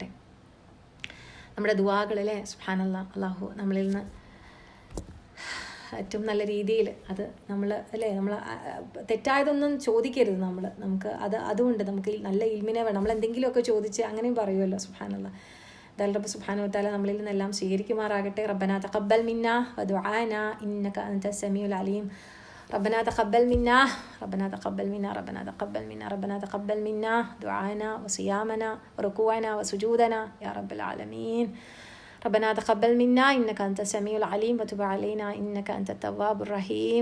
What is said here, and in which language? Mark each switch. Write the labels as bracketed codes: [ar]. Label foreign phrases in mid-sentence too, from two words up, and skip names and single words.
[ml] നമ്മുടെ ദുആകൾ സുബ്ഹാനല്ലാഹ്, അല്ലാഹു നമ്മളിൽ നിന്ന് ഏറ്റവും നല്ല രീതിയിൽ അത് നമ്മൾ നമ്മൾ തെറ്റായതൊന്നും ചോദിക്കരുത്. നമുക്ക് അതുകൊണ്ട് നമുക്ക് നല്ല ഇൽമിനെ വേണം. നമ്മൾ എന്തെങ്കിലുമൊക്കെ ചോദിച്ച് അങ്ങനെയും പറയുമല്ലോ. സുബ്ഹാനല്ലാഹ്. എന്തായാലും റബ്ബ് [ar] سبحانه وتعالى [ml] നമ്മളിൽ നിന്നെല്ലാം സ്വീകരിക്കുമാറാകട്ടെ. [ar] ربنا تقبل منا ودعاءنا إنك أنت السميع العليم. ربنا تقبل منا ربنا تقبل منا ربنا تقبل منا ربنا تقبل منا دعانا وصيامنا وركوعنا وسجودنا يا رب العالمين. ربنا تقبل منا إنك أنت السميع العليم وتب علينا إنك أنت التواب الرحيم.